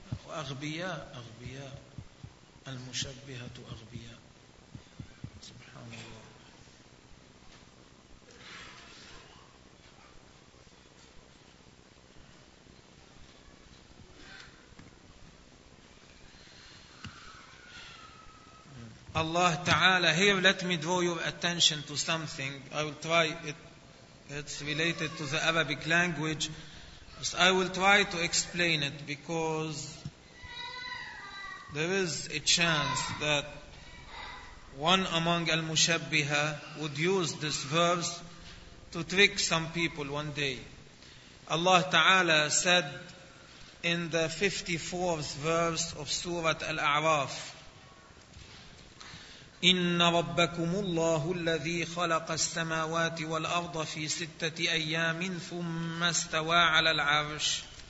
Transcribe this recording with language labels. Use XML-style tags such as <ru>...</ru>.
<ar>اغبياء المشبهة اغبياء</ar> <en>Allah Ta'ala, here let me draw your attention to something. I will try it. It's related to the Arabic language. So I will try to explain it because there is a chance that one among al-mushabbiha would use this verse to trick some people one day. Allah Ta'ala said in the 54th verse of Surah Al-A'raf,</en> <ar>إن ربكم الله الذي خلق السماوات والأرض في ستة أيام ثم استوى على العرش.</ar>